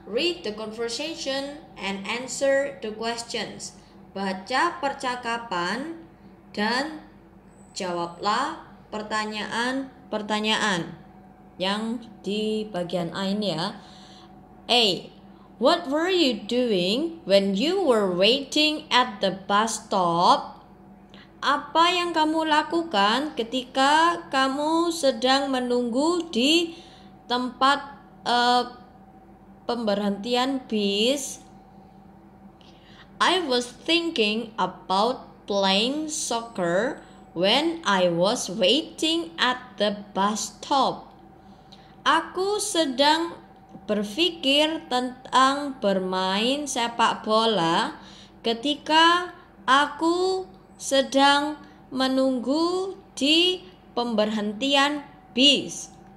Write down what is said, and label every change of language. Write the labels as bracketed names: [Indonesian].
[English] Read the conversation and answer the questions. [Indonesian] Baca percakapan dan jawablah pertanyaan-pertanyaan yang di bagian A ini ya. A. [English] What were you doing when you were waiting at the bus stop? [Indonesian] Apa yang kamu lakukan ketika kamu sedang menunggu di tempat pemberhentian bis? [English] I was thinking about playing soccer when I was waiting at the bus stop. [Indonesian] Aku sedang berpikir tentang bermain sepak bola ketika aku sedang menunggu di pemberhentian bis.